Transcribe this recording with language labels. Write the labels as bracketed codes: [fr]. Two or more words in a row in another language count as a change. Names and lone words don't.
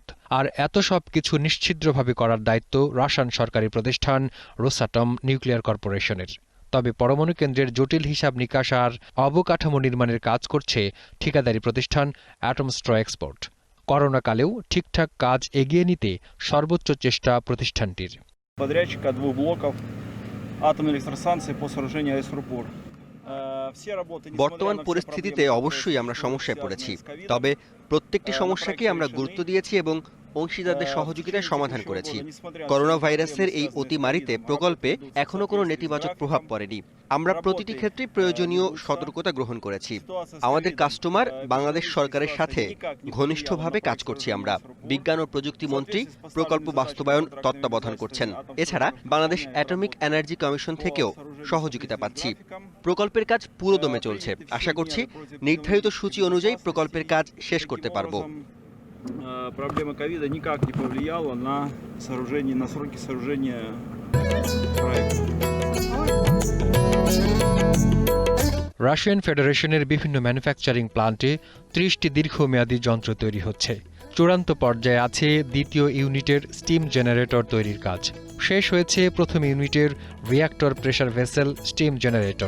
[bn] আর এত সব কিছু নিশ্ছিদ্রভাবে করার দায়িত্ব রাশিয়ান সরকারি প্রতিষ্ঠান রোসাটম নিউক্লিয়ার কর্পোরেশনের। তবে পরমাণু কেন্দ্রের জটিল হিসাব নিকাশ আর অবকাঠামো নির্মাণের কাজ করছে ঠিকাদারি প্রতিষ্ঠান অ্যাটমস্ট্র এক্সপোর্ট। করোনাকালেও ঠিকঠাক কাজ এগিয়ে নিতে সর্বোচ্চ চেষ্টা প্রতিষ্ঠানটির। [ru] подрядчика 2 блоков атомной электростанции по сооружению АЭС «Рупор». [bn] বর্তমান পরিস্থিতিতে অবশ্যই আমরা সমস্যায় পড়েছি, তবে প্রত্যেকটি সমস্যাকে আমরা গুরুত্ব দিয়েছি এবং অংশীদারদের সহযোগিতায় সমাধান করেছি। করোনা ভাইরাসের এই অতিমারিতে প্রকল্পে এখনো কোনো নেতিবাচক প্রভাব পড়েনি। আমরা প্রতিটি ক্ষেত্রে প্রয়োজনীয় সতর্কতা গ্রহণ করেছি। আমাদের কাস্টমার বাংলাদেশ সরকারের সাথে ঘনিষ্ঠভাবে কাজ করছি আমরা। বিজ্ঞান ও প্রযুক্তি মন্ত্রী প্রকল্প বাস্তবায়ন তত্ত্বাবধান করছেন। এছাড়া বাংলাদেশ অ্যাটমিক এনার্জি কমিশন থেকেও সহযোগিতা পাচ্ছি। প্রকল্পের কাজ পুরোদমে চলছে। আশা করছি নির্ধারিত সূচি অনুযায়ী প্রকল্পের কাজ শেষ করতে পারবো। [ru] Проблема ковида никак не повлияла на сроки сооружения проекта. [bn] রাশিয়ান ফেডারেশনের বিভিন্ন ম্যানুফ্যাকচারিং প্লান্টে ৩০টি দীর্ঘমেয়াদী যন্ত্র তৈরি হচ্ছে। চূড়ান্ত পর্যায়ে আছে দ্বিতীয় ইউনিটের স্টিম জেনারেটর তৈরির কাজ। শেষ হয়েছে প্রথম ইউনিটের রিঅ্যাক্টর প্রেসার ভেসেল স্টিম জেনারেটর।